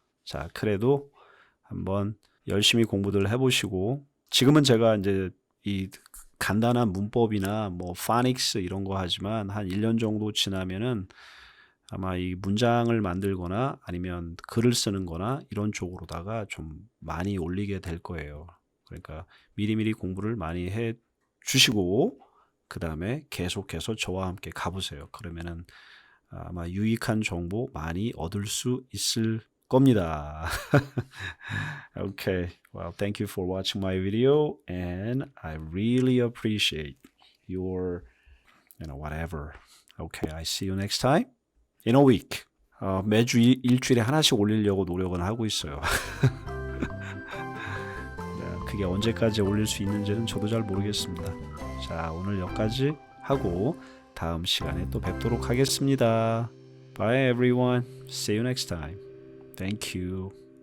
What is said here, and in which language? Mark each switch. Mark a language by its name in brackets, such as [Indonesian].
[Korean] 자, 그래도 한번 열심히 공부들 해보시고, 지금은 제가 이제 이 간단한 문법이나 뭐 파닉스 이런 거 하지만 한 1년 정도 지나면은 아마 이 문장을 만들거나 아니면 글을 쓰는 거나 이런 쪽으로다가 좀 많이 올리게 될 거예요. 그러니까 미리미리 공부를 많이 해 주시고 그 다음에 계속해서 저와 함께 가보세요. 그러면은 아마 유익한 정보 많이 얻을 수 있을 겁니다. [English] Okay, well, thank you for watching my video, and I really appreciate your, whatever. Okay, I see you next time in a week. [Korean] 매주 일주일에 하나씩 올리려고 노력은 하고 있어요. 그게 언제까지 올릴 수 있는지는 저도 잘 모르겠습니다. 자, 오늘 여기까지 하고 다음 시간에 또 뵙도록 하겠습니다. [English] Bye everyone. See you next time. Thank you.